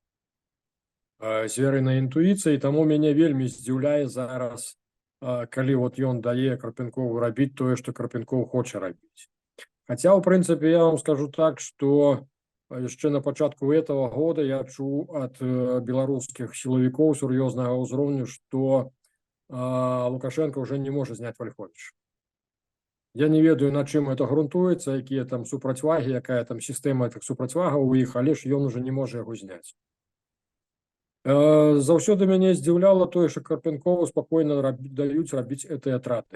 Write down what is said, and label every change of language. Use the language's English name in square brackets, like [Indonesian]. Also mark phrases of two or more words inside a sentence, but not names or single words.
[Belarusian] І таму мяне вельмі здзіўляе зараз, калі ён дае Карпенкову рабіць тое, што Карпенков хоча рабіць. Хаця, ў прынцыпе, я вам скажу так, што яшчэ на пачатку [Russian] этого года [Belarusian] я чуў ад беларускіх сілавікоў сур'ёзнага ўзроўню, што Лукашенко [Russian] уже не может снять [Belarusian] Вольфович. Я не ведаю, на чым это грунтуецца, якія там супрацьвагі, якая там сістэма этих супрацьвагаў у іх, але ж ён уже не можа яго зняць. Заўсёды мяне здзіўляла тое, што Карпенкову спакойна даюць рабіць гэтыя атрады.